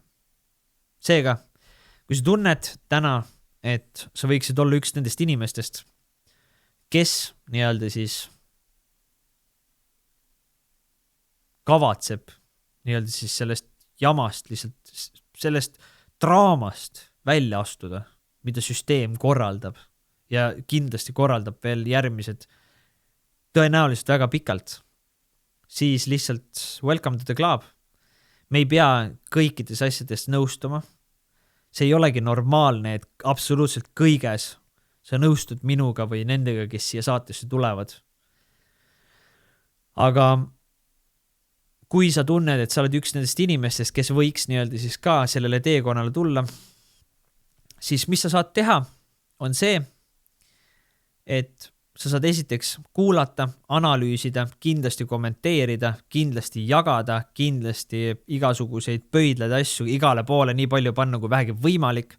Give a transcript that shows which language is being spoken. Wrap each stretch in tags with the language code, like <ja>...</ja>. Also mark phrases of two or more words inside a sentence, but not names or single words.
<et>Seega, kui sa tunned täna, et sa võiksid olla üks nendest inimestest, kes nii-öelda siis kavatseb nii-öelda siis sellest jamast, lihtsalt sellest draamast välja astuda, mida süsteem korraldab ja kindlasti korraldab veel järgmised tõenäoliselt väga pikalt, siis lihtsalt</et> <en>welcome to the club.</en> <et>Me ei pea kõikides asjadest nõustuma. See ei olegi normaalne, et absoluutselt kõiges sa nõustud minuga või nendega, kes siia saatesse tulevad. Aga kui sa tunned, et sa oled üks nendest inimestest, kes võiks nii-öelda siis ka sellele teekonnale tulla, siis mis sa saad teha, on see, et sa saad esiteks kuulata, analüüsida, kindlasti kommenteerida, kindlasti jagada, kindlasti igasuguseid pöidlaid asju igale poole nii palju panna, kui vähegi võimalik.</et>